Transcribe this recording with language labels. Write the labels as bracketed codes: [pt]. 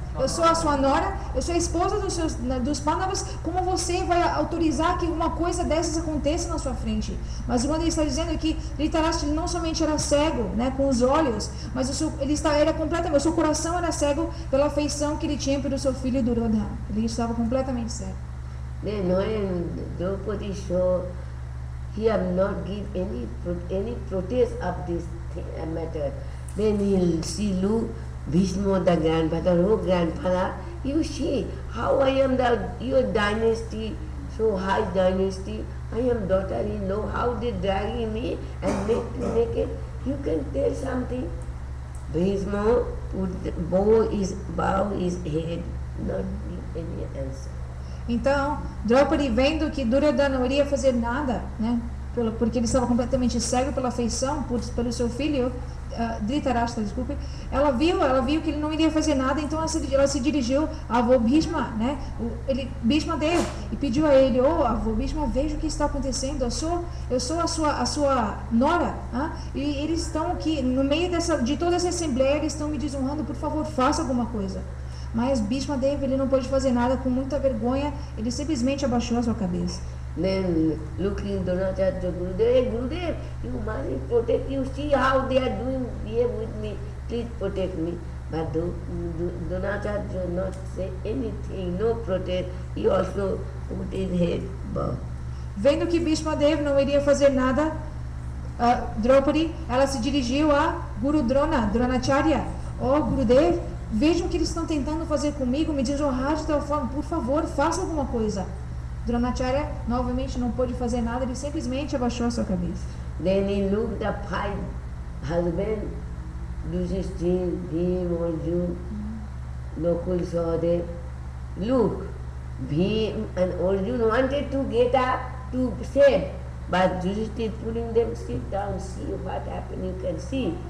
[pt] eu sou a sua nora, eu sou a esposa dos Pandavas, como você vai autorizar que uma coisa dessas aconteça na sua frente? Mas o ele está dizendo é que Dhritarashtra não somente era cego, né, com os olhos, mas era completamente, o seu coração era cego pela afeição que ele tinha pelo seu filho Duryodhana. Ele estava completamente cego. [en] Then when Draupadi saw he have not give any protest of this matter, then she look Bhishma the grandfather, oh grandfather, you see how I am your dynasty, so high dynasty, I am daughter-in-law, how they dragging me and make me naked, you can tell something. Bhishma bow his head, not give any answer. [pt] Então, Draupadi, vendo que Duryodhana não iria fazer nada, né, porque ele estava completamente cego pela afeição pelo seu filho, Dhritarashtra, desculpe, ela viu que ele não iria fazer nada, então ela se dirigiu a avô Bhishma, né, Bhishma Dev, e pediu a ele, avô Bhishma, veja o que está acontecendo, eu sou a sua nora, e eles estão aqui, no meio de toda essa assembleia, eles estão me desonrando, por favor, faça alguma coisa. Mas Bhishma Dev, ele não pôde fazer nada, com muita vergonha, ele simplesmente abaixou a sua cabeça. [en] Then looking Dronacharya, Gurudev, you must protect, you see how they are doing here with me, please protect me. But Dronacharya did not say anything, no protest, he also put his head bowed. [pt] Vendo que Bhishma Dev não iria fazer nada, Draupadi, ela se dirigiu a Guru Dronacharya, Gurudev, vejam o que eles estão tentando fazer comigo, me desonrar de tal forma, por favor, faça alguma coisa. Dronacharya novamente não pôde fazer nada, ele simplesmente abaixou a sua cabeça. [en] Then he looked the five husbands, Yudhishthira, Bhima, Arjuna, Nakul, Sahadev. Look, Bhima and Arjuna wanted to get up to save, but Yudhishthira pulling them, sit down, see what happened, you can see.